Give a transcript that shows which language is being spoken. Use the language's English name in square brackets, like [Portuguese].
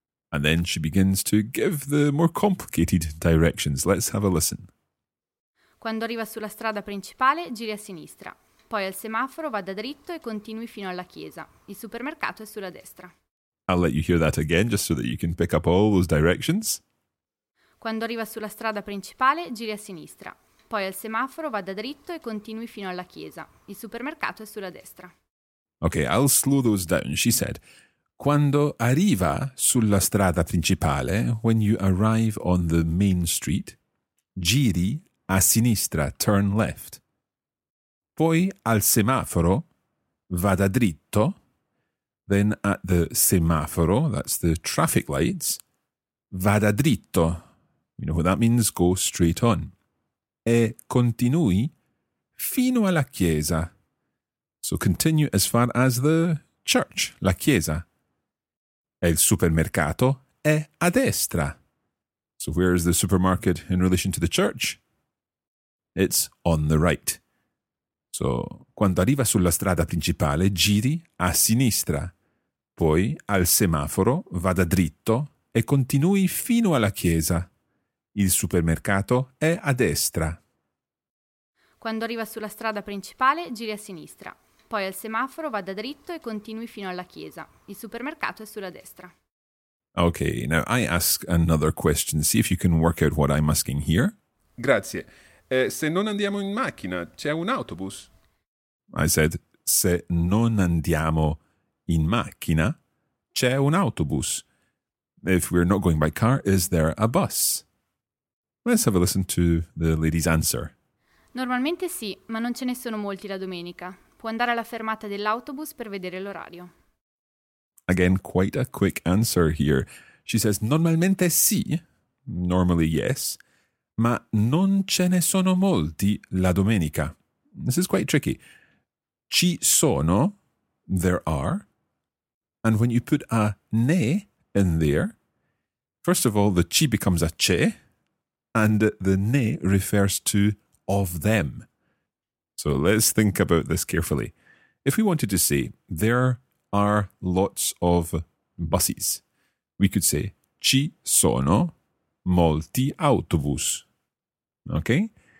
[English] And then she begins to give the more complicated directions. Let's have a listen. [Italian] Quando arriva sulla strada principale, giri a sinistra. Poi al semaforo vada dritto e continui fino alla chiesa. Il supermercato è sulla destra. [English] I'll let you hear that again, just so that you can pick up all those directions. [Italian] Quando arriva sulla strada principale, giri a sinistra. Poi al semaforo vada dritto e continui fino alla chiesa. Il supermercato è sulla destra. [English] Okay, I'll slow those down, she said. [Italian] Quando arriva sulla strada principale, [English] when you arrive on the main street, [Italian] giri a sinistra, [English] turn left. [Italian] Poi al semaforo, vada dritto. [English] Then at the semaforo, that's the traffic lights, [Italian] vada dritto. [English] You know what that means, go straight on. [Italian] E continui fino alla chiesa. [English] So continue as far as the church, [Italian] la chiesa. Il supermercato è a destra. [English] So where is the supermarket in relation to the church? It's on the right. [Italian] So quando arriva sulla strada principale, giri a sinistra. Poi al semaforo vada dritto e continui fino alla chiesa. Il supermercato è a destra. Quando arriva sulla strada principale, giri a sinistra. Poi al semaforo vada dritto e continui fino alla chiesa. Il supermercato è sulla destra. [English] Okay, now I ask another question. See if you can work out what I'm asking here. [Italian] Grazie. Se non andiamo in macchina, c'è un autobus? [English] I said, [Italian] se non andiamo in macchina, c'è un autobus. [English] If we're not going by car, is there a bus? Let's have a listen to the lady's answer. [Italian] Normalmente sì, ma non ce ne sono molti la domenica. Può andare alla fermata dell'autobus per vedere l'orario. [English] Again, quite a quick answer here. She says, [Italian] normalmente sì, [English] normally yes, [Italian] ma non ce ne sono molti la domenica. [English] This is quite tricky. [Italian] Ci sono, [English] there are, and when you put a ne in there, First of all, the ci becomes a ce, and the ne refers to of them. So let's think about this carefully. If we wanted to say, there are lots of buses, we could say, [Italian] ci sono molti autobus. [English] Okay?